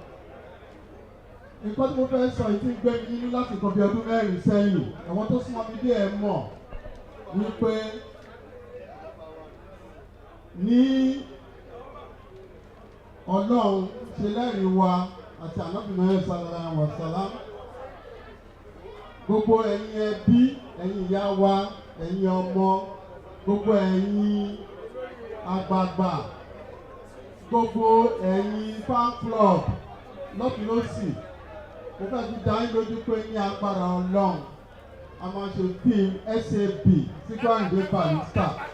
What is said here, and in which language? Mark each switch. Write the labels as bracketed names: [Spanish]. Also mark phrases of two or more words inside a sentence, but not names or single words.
[Yoruba] Nǹkan tí mo fẹ́ sọ yìí ti gbé mi nínú láti kan bí ọdún mẹ́rin sẹ́yìn. Àwọn tó súnmọ́ mi dé ẹ̀ mọ̀ wípé ní Ọlọ́run ṣe lẹ́rìí wa àti ànábìnrin [Arabic] صلى الله عليه وسلم. [Yoruba] Gbogbo ẹ̀yin ẹbí, ẹ̀yin ìyá wa, ẹ̀yin ọmọ, gbogbo ẹ̀yin àgbààgbà, gbogbo ẹ̀yin [English] fan club [Yoruba] lọ́tùlọ́sì, mo fẹ́ fi dá yín lójú pé ní agbára Ọlọ́run a máa ṣe fíìmù SAB Sikiru Ayinde Barrister.